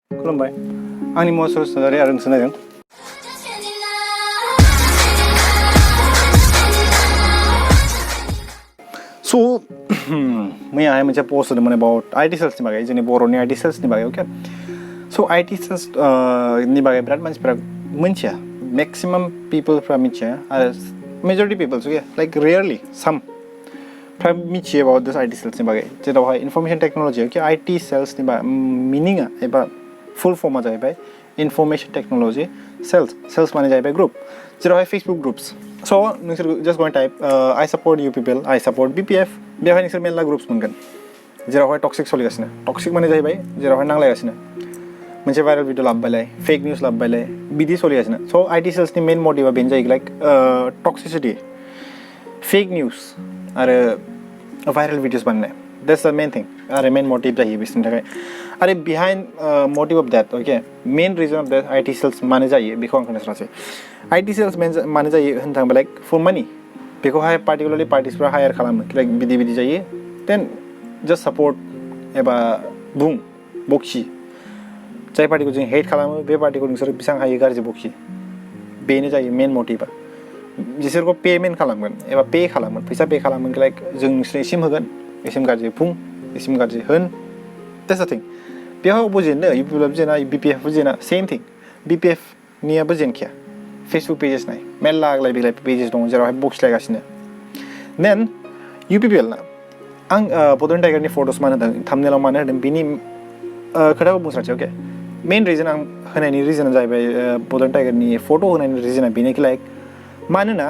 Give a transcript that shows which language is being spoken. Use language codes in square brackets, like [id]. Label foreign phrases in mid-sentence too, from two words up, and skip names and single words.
[brx] खुलुमबाय आंनि मुङा सुरेश नार्जारी आरो नोंसोर नायदों So मैयाहाय मोनसे पोस्ट होदोंमोन [en] about IT sales [brx] नि बागै जोंनि बर'नि [en] IT sales [brx] नि बागै [en] okay so IT sales [brx] नि बागै बिराद मानसिफोरा मिन्थिया [en] maximum people [brx] फ्रा मिथिया आरो [en] majority people okay like rarely some [brx] फ्रा मिथियो [en] about this IT sales [brx] नि बागै जेरावहाय [en] information technology okay IT sales [brx] नि meaning एबा [en] full form [brx] जाहैबाय [en] information technology sales [brx] माने जाहैबाय group जेरावहाय [en] Facebook groups so [brx] नोंसोर [en] just go and type I support you people I support BPF [brx] बेवहाय नोंसोर मेरला ग्रुप्स मोनगोन जेरावहाय टक्सिक सोलिगासिनो टक्सिक माने जाहैबाय जेरावहाय नांलायगासिनो मोनसे [en] viral video [brx] लाबोबायलाय [en] fake news [brx] लाबोबायलाय बिदि सोलिगासिनो [en] so IT salesni main motiva [brx] बेनो जायो [en] like toxicity fake news [brx] आरो [en] viral videos [brx] बानायनाय [en] that's the main thing [brx] आरो [en] main motive [brx] जायो बिसोरनि थाखाय आरो [en] behind motive of that okay main reason of that IT sales [brx] मानो जायो बेखौ आं खोन्थानोसै [en] IT sales [brx] मानो जायो होननो थाङोबा [en] like for money [brx] बेखौहाय पार्टिकुलारलि पार्टिसफ्रा हायार खालामो लाइक बिदि जायो [en] then just support [brx] एबा बुं बखि जाय पार्टिखौ जों हेट खालामो बे पार्टिखौ नोंसोर बेसेबां हायो गाज्रि बखि बेनो जायो मेन मोटिभा बिसोरखौ पेमेन्ट खालामगोन एबा पे खालामगोन फैसा पे खालामगोन लाइक जों नोंसोरनो एसिम होगोन एसिम गाज्रि बुं एसिम गाज्रि होन दैट्स [en] the thing [brx] बेयाव बुजिनो इउपिएफआबो जेना बिपिएफआबो जेना [en] same thing [brx] बिपिएफनियाबो जेनखाया [en] Facebook pages [brx] नाय मेरला आग्लाय बिग्लाय पेजेस दं जेरावहाय बखिलायगासिनो देन इउपिपिएल ना आं बड'लेण्ड टाइगारनि फट'स मानो होदों थाम्बनेलाव मानो होदों बिनि खोथाखौ बुंस्रानोसै [en] okay main reason [brx] आं होनायनि रिजना जाहैबाय बड'लेण्ड टाइगारनि फट' होनायनि रिजना बेनोखि लाइक मानोना